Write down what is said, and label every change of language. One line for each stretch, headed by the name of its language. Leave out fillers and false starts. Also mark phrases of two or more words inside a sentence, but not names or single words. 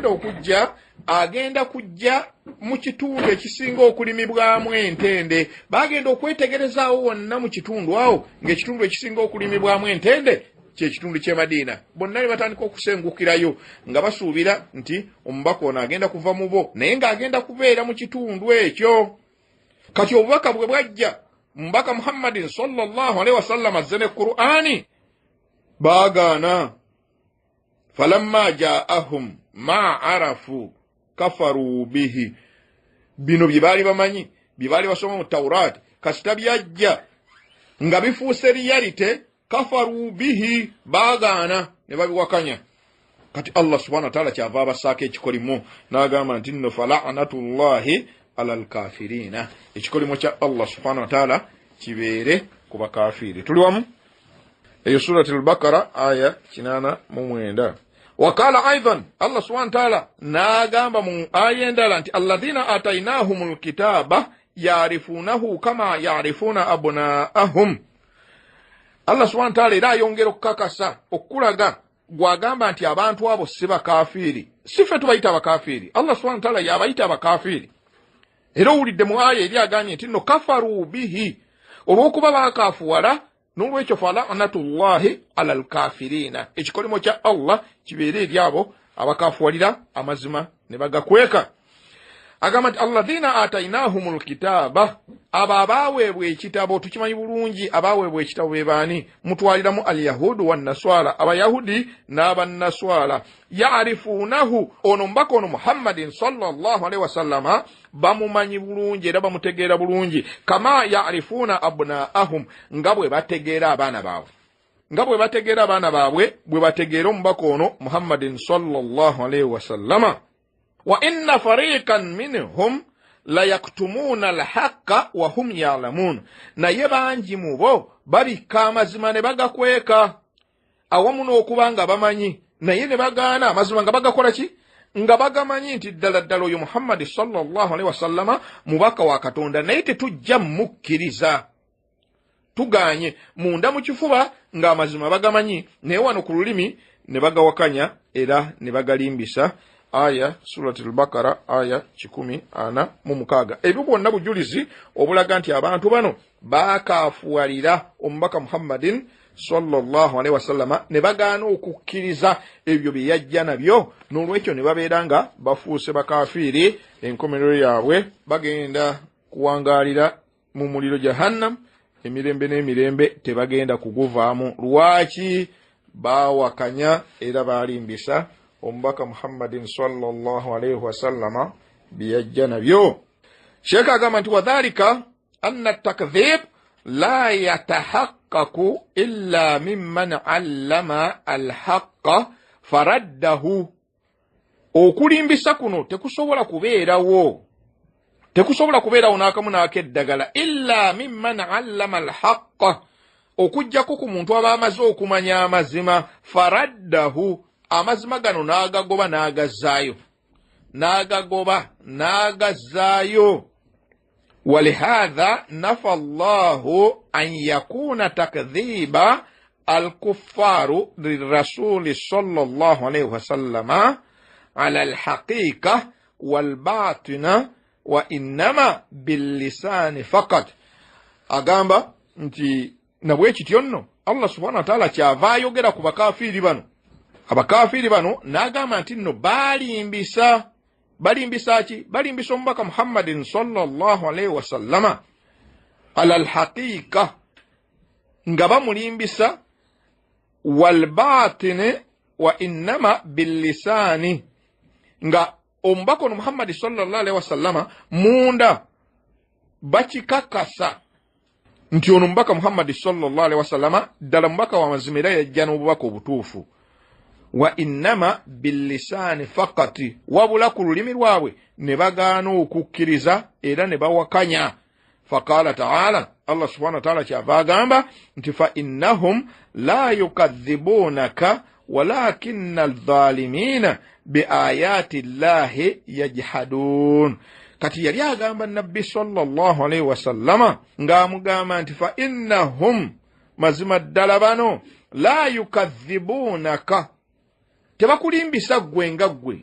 Ganda: agenda kujja mu kitundu ekisinga okulimibwamu entende bagenda okwetegerezaawo wonna mu kitundu awo ng'ekitundu ekisinga okulimibwamu entende kyekitundu ky'e Madina bonna ne batandika okusengukirayo nga basuubira nti omubaka ono agenda kuva mu bo naye ng'agenda kubeera mu kitundu ekyo kati obubaka bwe bwajja mbaka Muhammadin
Arabic: صلى الله عليه وسلم
Ganda: azze ne Qur'ani baagaana falamma
Arabic: جاءهم ما عرفوا كفروا به
Ganda: bino bye baali bamanyi bye baali basoma mu Tawraati kasita byajja nga bifuuse reality
Arabic: كفروا به
Ganda: baagaana ne babiwakanya kati
Arabic: الله سبحانه وتعالى
Ganda: kyava abasaako ekikolimo n'agamba nti nno
Arabic: فلعنة الله على الكافرين
Ganda: ekikolimo kya
Arabic: الله سبحانه وتعالى
Ganda: kibeere ku bakafiri tuli wamu eyo suratul Baqara aya 89
Arabic: وقال أيضا الله سبحانه وتعالى
Ganda: n'agamba mu aya endala nti
Arabic: الذين آتيناهم الكتاب يعرفونه كما يعرفون أبناءهم الله سبحانه وتعالى
Ganda: era ayongera okukakasa okulaga gwagamba nti abantu abo si bakafiri sife tubayita abakafiri
Arabic: الله سبحانه و
Ganda: ta'ala yabayita abakafiri era owulidde mu aya eri agambye nti nno
Arabic: كفروا به
Ganda: olw'okuba bakafuwala n'olwekyo fala'natullahi
Arabic: على الكافرين
Ganda: ekikolimo kya Allah kibeere eri abo abakafuwalira amazima ne bagakweka agamba nti
Arabic: الذين آتيناهم الكتاب
Ganda: abo abaweebwa ekitabo tukimanyi bulungi abaweebwa ekitabo be baani mutwaliramu
Arabic: اليهود والنصارى
Ganda: abayahudi n'abannaswala ya'rifunahu ono mbaka ono Muhammadin
Arabic: صلى الله عليه وسلم
Ganda: bamumanyi bulungi era bamutegeera bulungi
Arabic: كما يعرفون أبناءهم
Ganda: nga bwe bategeera abaana baabwe bwe bategeera omubaka ono Muhammadin
Arabic: صلى الله عليه وسلم وإن فريقا منهم ليكتمون الحق وهم يعلمون
Ganda: naye bangi mu bo babika amazima ne bagakweka awamu n'okuba nga bamanyi naye ne bagaana amazima nga bagakola ki nga bagamanyi nti ddala oyo Muhammad
Arabic: صلى الله عليه وسلم
Ganda: mubaka wa Katonda naye tetujja mukkiriza tuganye munda mu kifuba nga amazima bagamanyi naye wano ku lulimi ne bagawakanya era ne bagalimbisa aya suratul Baqara aya 146 ebyo byonna bujulizi obulaga nti abantu bano bakafuwalira omubaka Muhammadin
Arabic: صلى الله عليه وسلم
Ganda: ne bagaana okukkiriza ebyo bye yajja nabyo n'olwekyo ne babeera nga bafuuse bakafiri enkomerero yaabwe bagenda kuwangaalira mu muliro jahannam emirembe n'emirembe tebagenda kuguvaamu lwaki bawakanya era balimbisa omubaka Muhammadin
Arabic: صلى الله عليه وسلم
Ganda: biyajja nabyo Sheikh agamba nti
Arabic: وذلك أن التكذيب لا يتحقق إلا ممن علم الحق فرده
Ganda: okulimbisa kuno tekusobola kubeerawo n'akamu n'akeddagala
Arabic: إلا ممن علم الحق
Ganda: okujjako ku muntu aba amaze okumanya amazima faraddahu amazima gano
Arabic: n'agazaayo ولهذا نفى الله أن يكون تكذيب الكفار للرسول صلى الله عليه وسلم على الحقيقة والباطن وإنما باللسان فقط.
Ganda: agamba nti nabwe kityo
Arabic: الله سبحانه وتعالى
Ganda: kyava ayogera ku bakafiiri bano. Abakafiiri bano n'agamba nti nno balimbisa ki? Balimbisa omubaka Muhammadin
Arabic: صلى الله عليه وسلم على الحقيقة,
Ganda: nga bamulimbisa,
Arabic: والباطن وإنما باللسان,
Ganda: nga omubaka ono Muhammad
Arabic: صلى الله عليه وسلم
Ganda: munda bakikakasa nti ono mubaka Muhammad
Arabic: صلى الله عليه وسلم
Ganda: ddala mubaka wa mazima era yajja n'obubaka obutuufu.
Arabic: وإنما باللسان فقط,
Ganda: wabula ku lulimi lwabwe ne bagaana okukkiriza era ne bawakanya.
Arabic: فقال تعالى الله سبحانه وتعالى
Ganda: kyava agamba nti
Arabic: فإنهم لا يكذبونك ولكن الظالمين بآيات الله يجحدون.
Ganda: Kati yali agamba nabbi
Arabic: صلى الله عليه وسلم
Ganda: ng'amugamba nti
Arabic: فإنهم,
Ganda: mazima ddala bano,
Arabic: لا يكذبونك,
Ganda: tebakulimbisa ggwe nga ggwe.